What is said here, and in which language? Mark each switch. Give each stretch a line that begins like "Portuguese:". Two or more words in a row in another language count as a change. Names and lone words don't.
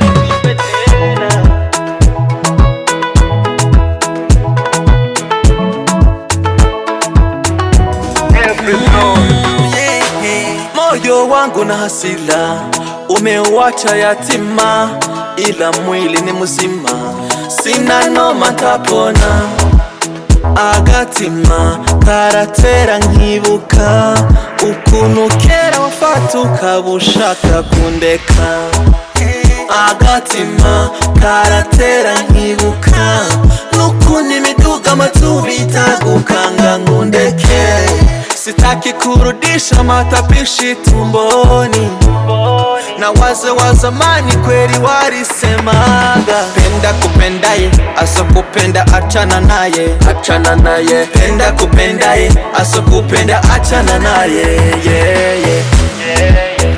Swahili: Moyo wangu na hasila umeuacha yatima, ila mwili ni mzima, sina noma ntapona.
Rundi: Agatima karatera nkibuka ukuntu kera wafata ukabushaka kundeka. Agatima karatera nkibuka nukuntu imiduga amatubi itagukanga ngundeke.
Swahili: Sitaki kurudisha matapishi tumboni, na waze wa zamani kweli walisemaga, penda kupendaye asokupenda achana naye, achana naye. Penda kupendaye asokupenda achana naye, yeah, yeah.